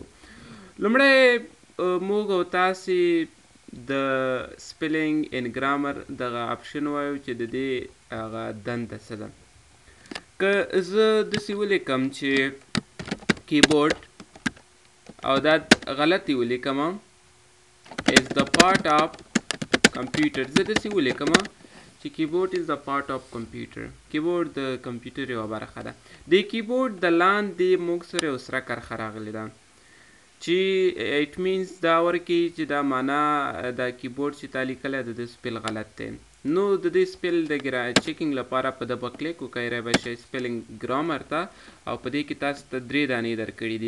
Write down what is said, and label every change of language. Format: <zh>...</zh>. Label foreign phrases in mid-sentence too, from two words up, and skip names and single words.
<ps>لومړی موږ او تاسې د</ps> <en>spelling and grammar</en> <ps>دغه اپشن وایو چې د دې هغه دنده څه ده. که زه داسې ولیکم چې کیبورډ او دا غلطي ولیکم</ps> <en>is the part of computer،</en> <ps>زه داسې ولیکم چې کیبورډ</ps> <en>is the part of computer،</en> <ps>کیبورډ د کمپیوټر یوه برخه ده. د کیبورډ د لاندې موږ سره یو سره کرښه راغلې ده چې</ps> <en>it means</en> <ps>دا ورکوي چې دا معنا دا کیبورډ چې تا لیکلی د سپیل غلط دی. نو د دې سپیل د چیکینګ لپاره په د به کلیک وکړئ، رابه شئ</ps> <en>spelling grammar</en> <ps>ته او په دې کې تاسو ته 3 دانې درکړي دي.</ps>